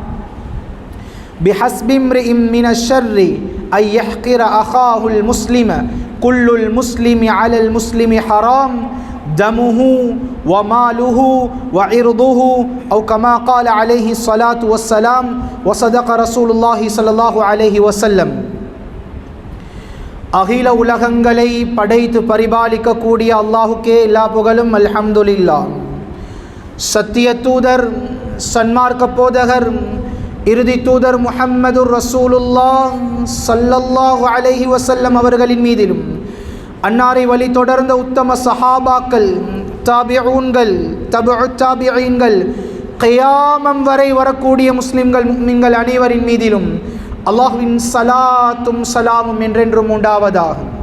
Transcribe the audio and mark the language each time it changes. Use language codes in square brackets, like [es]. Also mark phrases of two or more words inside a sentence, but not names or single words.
[ar] بحسب امرئ من الشر أن يحقر أخاه المسلم كل المسلم على المسلم حرام دمه وماله وعرضه أو كما قال عليه الصلاة والسلام وصدق رسول الله صلى الله عليه وسلم [ta] அகில உலகங்களை படைத்து பரிபாலிக்க கூடிய அல்லாஹுக்கே எல்லா புகழும் [ar] அல்ஹம்துலில்லாஹ். [ta] சத்திய தூதர் சன்மார்க்க போதகர் இறுதி தூதர் முஹம்மதுர் ரசூலுல்லாஹ் [ar] صلى الله عليه وسلم [ta] அவர்களின் மீதிலும் அன்னாரை வழி தொடர்ந்த உத்தம சஹாபாக்கள் தாபிஊன்கள் தபுஉ தாபிஈன்கள் கியாமம் வரை வரக்கூடிய முஸ்லிம்கள் முஃமின்கள் அனைவரின் மீதிலும் அல்லாஹ்வின் ஸலாத்தும் ஸலாமும் என்றென்றும் உண்டாவதாக.